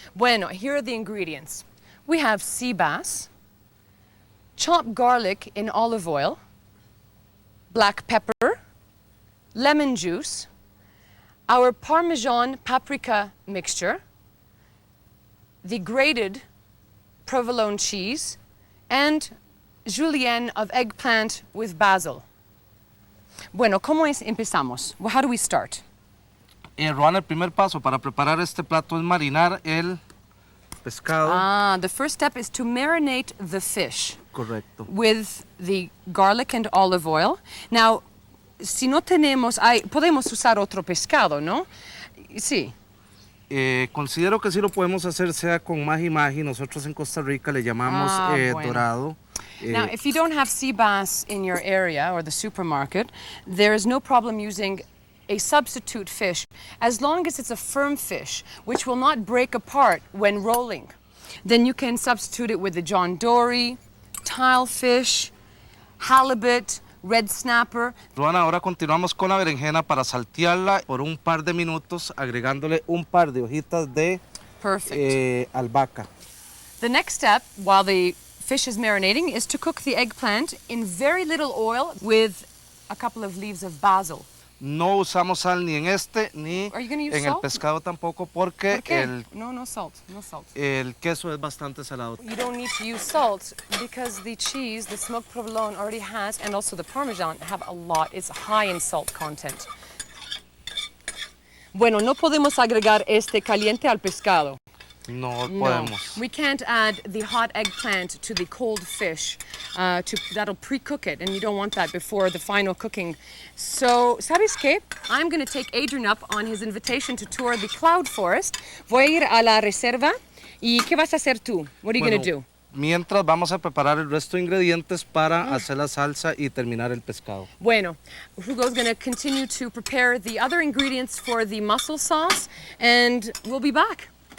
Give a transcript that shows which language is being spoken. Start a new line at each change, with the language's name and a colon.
English: Bueno, here are the ingredients. We have sea bass, chopped garlic in olive oil, black pepper, lemon juice, our Parmesan paprika mixture, the grated provolone cheese, and julienne of eggplant with basil.
Spanish: Bueno, ¿cómo empezamos?
English: Well, how do we start?
Spanish: Roana, el primer paso para preparar este plato es marinar el pescado.
English: The first step is to marinate the fish.
Spanish: Correcto.
English: With the garlic and olive oil. Now,
Spanish: si no tenemos, podemos usar otro pescado, ¿no? Sí. Considero que sí lo podemos hacer, sea con maji-maji. Nosotros en Costa Rica le llamamos bueno. dorado.
English: Now, if you don't have sea bass in your area or the supermarket, there is no problem using a substitute fish, as long as it's a firm fish, which will not break apart when rolling. Then you can substitute it with the John Dory, tilefish, halibut, red snapper.
Spanish: Roana, ahora continuamos con la berenjena para saltearla por un par de minutos, agregándole un par de hojitas de albahaca.
English: The next step, while the fish is marinating, is to cook the eggplant in very little oil with a couple of leaves of basil.
Spanish: No usamos sal ni en este ni en el
English: salt?
Spanish: pescado tampoco porque
English: No salt, no salt.
Spanish: el queso es bastante salado.
English: You don't need to use salt because the cheese, the smoked provolone already has, and also the Parmesan have a lot. It's high in salt content.
Spanish: Bueno, no podemos agregar este caliente al pescado. No podemos.
English: We can't add the hot eggplant to the cold fish. That'll pre-cook it, and you don't want that before the final cooking. So,
Spanish: ¿sabes qué?
English: I'm going to take Adrian up on his invitation to tour the cloud forest.
Spanish: Voy a ir a la reserva. ¿Y qué vas a hacer tú?
English: What are you going to do?
Spanish: Mientras vamos a preparar el resto de ingredientes para hacer la salsa y terminar el pescado.
English: Bueno, Hugo's going to continue to prepare the other ingredients for the mussel sauce, and we'll be back.